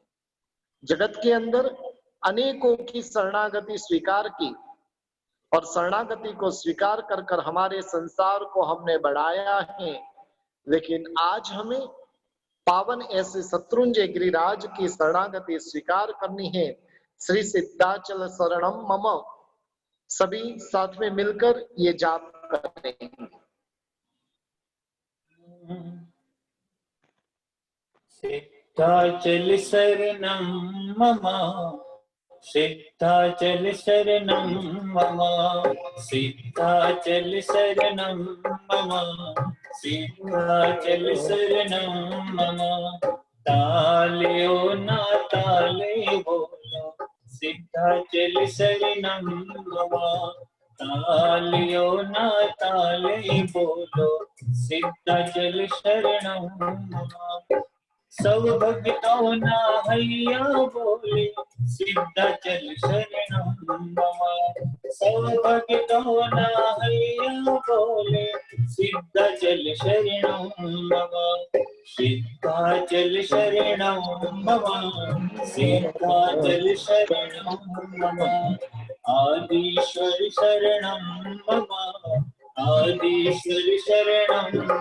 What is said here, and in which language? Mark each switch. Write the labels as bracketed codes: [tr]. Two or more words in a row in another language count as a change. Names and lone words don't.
[hi] जगत के अंदर अनेकों की शरणागति स्वीकार की और शरणागति को स्वीकार कर कर हमारे संसार को हमने बढ़ाया है, लेकिन आज हमें पावन ऐसे शत्रुंजय गिरिराज की शरणागति स्वीकार करनी है। [sa] श्री सिद्धाचल शरणम मम, [hi] सभी साथ में मिलकर ये जाप करेंगे। [sa] सिद्धाचल शरणं मम, सिद्धाचल शरणं मम, सिद्धाचल शरणं मम, सिद्धाचल शरणं मम। [gu] તાલે ઓ ના તાલે બોલો, [sa] सिद्धाचल शरणं मम। [gu] તાલે ઓ ના તાલે બોલો, [sa] सिद्धाचल शरणं मम। [gu] સબ ભક્તોં ના હૈયા બોલે, [sa] सिद्धाचल शरणं मम। [gu] સબ ભક્તોં ના હૈયા બોલે, [sa] सिद्धाचल शरणं मम। सिद्धाचल शरणं मम, सिद्धाचल शरणं मम। आदिश्वर शरणं मम, आदिश्वर शरणं।